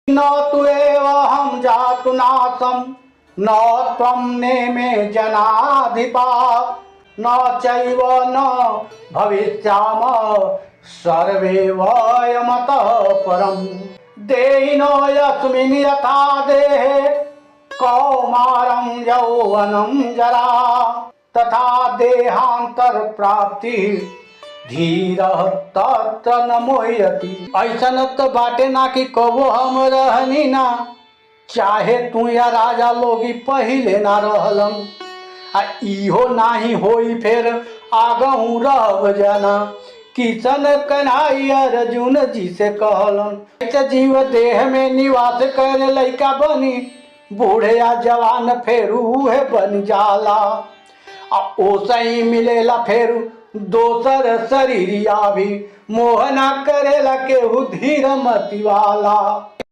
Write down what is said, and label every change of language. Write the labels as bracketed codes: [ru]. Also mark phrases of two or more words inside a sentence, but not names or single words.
[sa] न तु एव हम जातु नासम न त्वं नेमे जनाधिपा न चैव न भविष्याम सर्वे वयमतः परम् देहिनो यस्मिन् यथा देहे कौमारं यौवनं जरा तथा देहांतर प्राप्ति धीरः तत्र न मोह्यति। [bho] ऐसन तो बाटे ना कि कबो हम रहनी ना, चाहे तू या राजा लोगी पहिले ना रहलन आ इहो नाही होई फिर आगहू रहब जाना। किशन कन्हई अर्जुन जी से कहलन ऐसे जीव देह में निवास करे लइका बनी बूढ़े या जवान फेरू है बन जाला आ ओसई मिलेला फेरू दोसर शरीरिया भी मोहना करेला केहू धीर मति वाला।